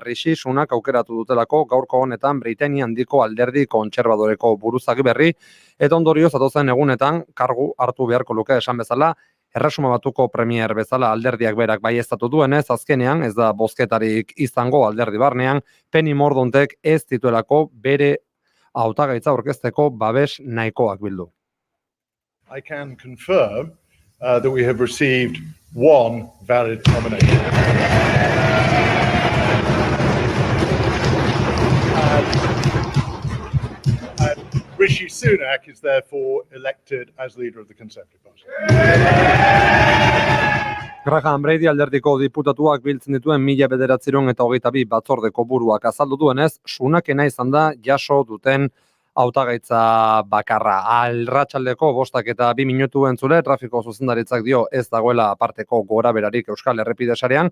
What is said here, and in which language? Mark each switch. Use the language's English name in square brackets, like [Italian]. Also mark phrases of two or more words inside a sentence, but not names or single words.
[Basque] Rishi Sunak aukeratu dutelako gaurko honetan Britania handiko alderdi kontserbadoreko buruzagi berri, eta ondorioz datozen egunetan kargu hartu beharko luke esan bezala, Erresuma Batuko premier bezala alderdiak berak baieztatu duenez, azkenean ez da bozketarik izango alderdi barnean, Penny Mordaunttek ez dituelako bere hautagaitza aurkezteko babes nahikoak bildu. [English] I can confirm that we have received one valid nomination. And Rishi Sunak is therefore elected as leader of the Conservative Party. [Basque] Graham Brady alderdiko diputatuak biltzen dituen 1922 batzordeko buruak azaldu duenez, Sunakena izan da jaso duten hautagaitza bakarra. Arratsaldeko 5 eta 2 minutu entzule, trafiko zuzendaritzak dio ez dagoela aparteko goraberarik Euskal Errepide sarean.